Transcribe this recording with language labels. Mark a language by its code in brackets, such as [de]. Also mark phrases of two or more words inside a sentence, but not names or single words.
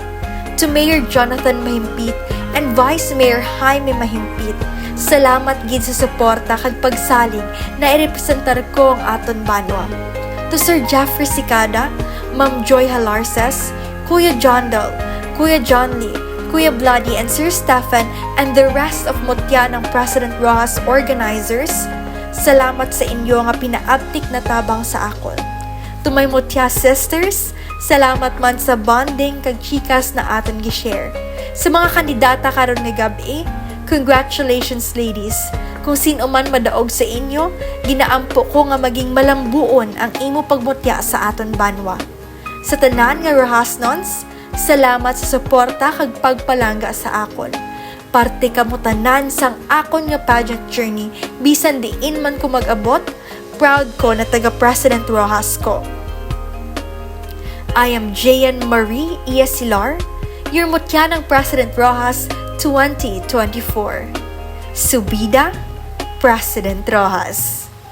[hil] To Mayor Jonathan Mahimpit and Vice Mayor Jaime Mahimpit, salamat gid sa suporta kag pagsalig na irepresentar ko ang aton banwa. To Sir Jeffrey Sicada, Ma'am Joy Halarces, Kuya John Dal, Kuya John Lee, Kuya Bloody and Sir Stephen [en] and the rest of [tl] mutya ng [hil] President Rojas organizers, salamat sa inyo nga pinaabtik na tabang sa akon. [en] To my mutya sisters, [hil] salamat man sa bonding kag chikas na aton gi-share. Sa mga kandidata karon nga gabi, [en] congratulations ladies! [hil] Kung sino man madaog sa inyo, ginaampo ko nga maging malambuon ang imo pagmutya sa aton banwa. Sa tanan nga Rojasnons, salamat sa suporta kag pagpalangga sa akon. Parte kamo tanan sang akon nga [en] pageant journey, [hil] bisan diin man ko mag-abot, proud ko na taga-President Rojas ko. [en] I am Jayan Marie Iasilar, your [tl] mutya ng [en] President Rojas 2024. [hil] Subida, President Rojas.